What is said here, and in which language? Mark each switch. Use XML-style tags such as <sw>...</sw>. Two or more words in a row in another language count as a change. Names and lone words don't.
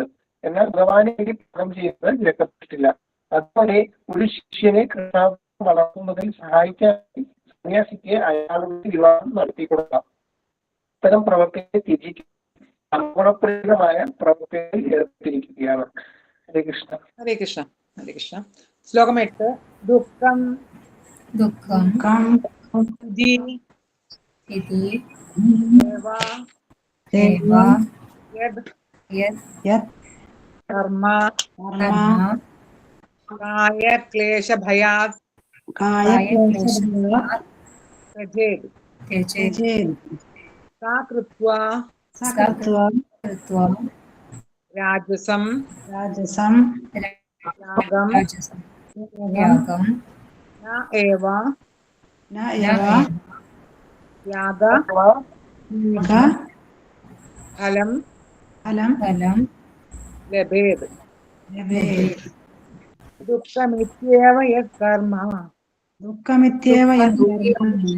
<ml>എന്നാൽ ഭഗവാന് വേണ്ടി പാകം ചെയ്യുന്നത് വിലക്കപ്പെട്ടിട്ടില്ല. അതുപോലെ ഒരു ശിഷ്യനെ കൃഷ്ണാർത്ഥം വളർത്തുന്നതിൽ സഹായിക്കാൻ സന്യാസിക്ക് അയാളുടെ വിവാഹം നടത്തി കൊടുക്കാം. ഇത്തരം പ്രവർത്തിയെ ത്യജിച്ച് ഗുണപ്രദമായ പ്രവർത്തികളിൽ ഏർപ്പെട്ടിരിക്കുകയാണ്.</ml> <sa>ഹരേ കൃഷ്ണ. ഹരേ കൃഷ്ണ. ഹരേ കൃഷ്ണ. ശ്ലോകം 8. ദുഃഖം दुःखं ഇതി इति ഏവ एव യദ് യത് കർമ്മ कर्म കായക്ലേശഭയാത് കായക്ലേശഭയാത് ത്യജേത് त्यजेत् സാ കൃത്വാ സകൃത്വാ कृत्वा രാജസം രാജസം യാഗം यागं ന ഏവ ന യവ യാഗ യാഗ ഫലം ഫലം फलं ലഭേത്. ലഭേത്. ദുഃഖമിത്യേവ യത് കർമ്മ ദുഃഖമിത്യേവ യത് കർമ്മ</sa>